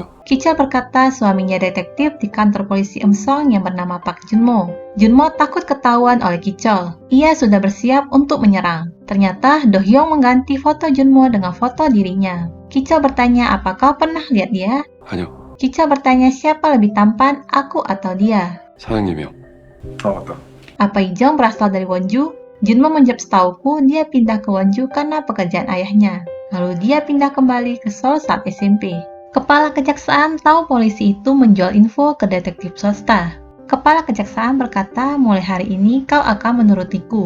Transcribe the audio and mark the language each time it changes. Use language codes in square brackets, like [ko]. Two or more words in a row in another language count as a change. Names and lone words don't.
[id] Kichal berkata suaminya detektif di kantor polisi Eumsong yang bernama Park Junmo. Junmo takut ketahuan oleh Kichal. Ia sudah bersiap untuk menyerang. Ternyata Do-hyung mengganti foto Junmo dengan foto dirinya. Kichal bertanya, "Apa kau pernah lihat dia?" [ko] 아니요. [id] Kichal bertanya, "Siapa lebih tampan, aku atau dia?" [ko] 사장님이요. 아, 맞다. [id] "Apa Ijong berasal dari Wonju?" Junmo menjawab, "Setauku dia pindah ke Wonju karena pekerjaan ayahnya. Lalu dia pindah kembali ke Seoul saat SMP." Kepala kejaksaan tahu polisi itu menjual info ke detektif swasta. Kepala kejaksaan berkata, "Mulai hari ini kau akan menurutiku.